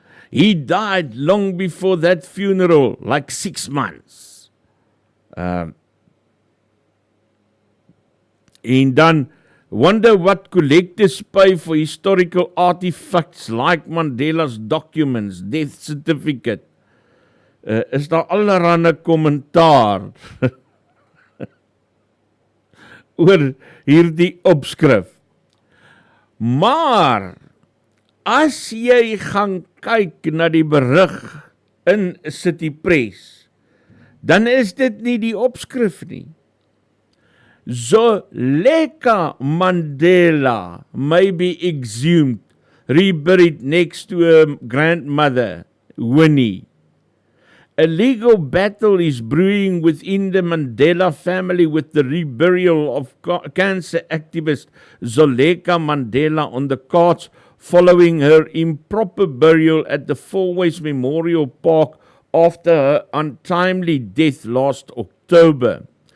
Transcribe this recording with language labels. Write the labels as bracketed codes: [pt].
[en] He died long before that funeral, like 6 months. [af] En dan [en] Wonder what collectors pay for historical artifacts like Mandela's documents, death certificate. [af] Is daar allerhande kommentaar oor hierdie opskrif. Maar as jy gaan kyk na die berig in City Press, dan is dit nie die opskrif nie. [en] Zweleka Mandela may be exhumed, reburied next to her grandmother, Winnie. A legal battle is brewing within the Mandela family with the reburial of cancer activist Zweleka Mandela on the cards following her improper burial at the Fourways Memorial Park after her untimely death last October.